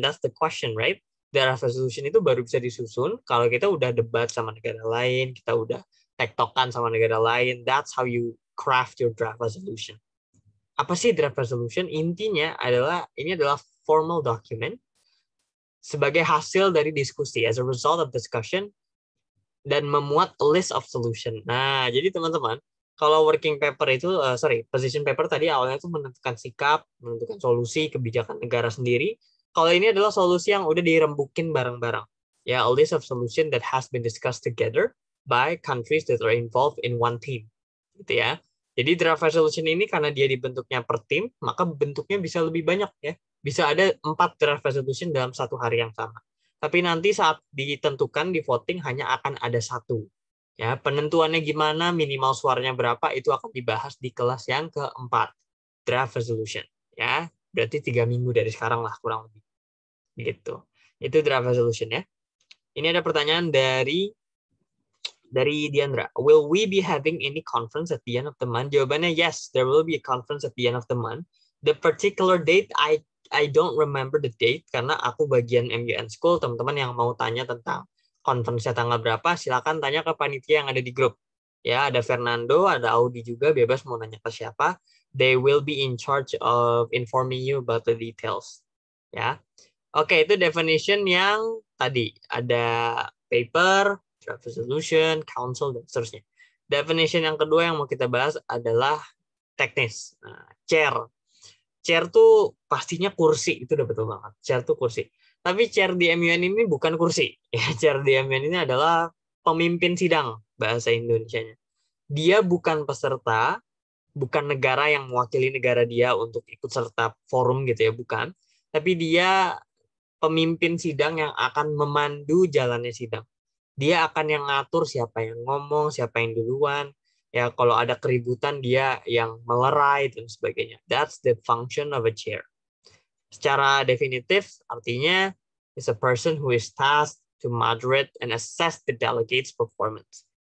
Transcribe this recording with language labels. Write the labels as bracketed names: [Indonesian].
[English] That's the question, right? [Indonesian] Draft resolution itu baru bisa disusun kalau kita udah debat sama negara lain, kita udah tektokan sama negara lain. [English] That's how you craft your draft resolution. [Indonesian] Apa sih draft resolution? Intinya adalah ini adalah [English] formal document [Indonesian] sebagai hasil dari diskusi, [English] as a result of discussion, [Indonesian] dan memuat [English] a list of solution. [Indonesian] Nah, jadi teman-teman, kalau working paper itu, position paper tadi awalnya itu menentukan sikap, menentukan solusi, kebijakan negara sendiri. Kalau ini adalah solusi yang udah dirembukin bareng-bareng. [English] Ya, a list of solution that has been discussed together by countries that are involved in one team. [Indonesian] Gitu ya. Jadi draft resolution ini karena dia dibentuknya per tim, maka bentuknya bisa lebih banyak ya. Bisa ada 4 draft resolution dalam satu hari yang sama. Tapi nanti saat ditentukan di voting hanya akan ada 1. Ya, penentuannya gimana, minimal suaranya berapa itu akan dibahas di kelas yang keempat, draft resolution. Ya, berarti 3 minggu dari sekarang lah kurang lebih. Gitu. Itu draft resolution ya. Ini ada pertanyaan dari Diandra. [English] Will we be having any conference at the end of the month? [Indonesian] Jawabannya [English] yes, there will be a conference at the end of the month. The particular date I don't remember the date [Indonesian] karena aku bagian [English] MUN School. [Indonesian] Teman-teman yang mau tanya tentang conference-nya tanggal berapa, silakan tanya ke panitia yang ada di grup. Ya, ada Fernando, ada Audi juga, bebas mau nanya ke siapa. [English] They will be in charge of informing you about the details. [Indonesian] Ya. Oke, itu definition yang tadi ada paper, draft resolution, council, dan seterusnya. Definition yang kedua yang mau kita bahas adalah teknis. Nah, chair. Chair tuh pastinya kursi, itu udah betul banget. Chair tuh kursi. Tapi chair di MUN ini bukan kursi. Ya, chair di MUN ini adalah pemimpin sidang bahasa Indonesianya. Dia bukan peserta, bukan negara yang mewakili negara dia untuk ikut serta forum gitu ya, bukan. Tapi dia pemimpin sidang yang akan memandu jalannya sidang. Dia akan yang ngatur siapa yang ngomong, siapa yang duluan. Ya, kalau ada keributan dia yang melerai dan sebagainya. [English] That's the function of a chair. [Indonesian] Secara definitif artinya [English] is a person who is tasked to moderate and assess the delegates' performance.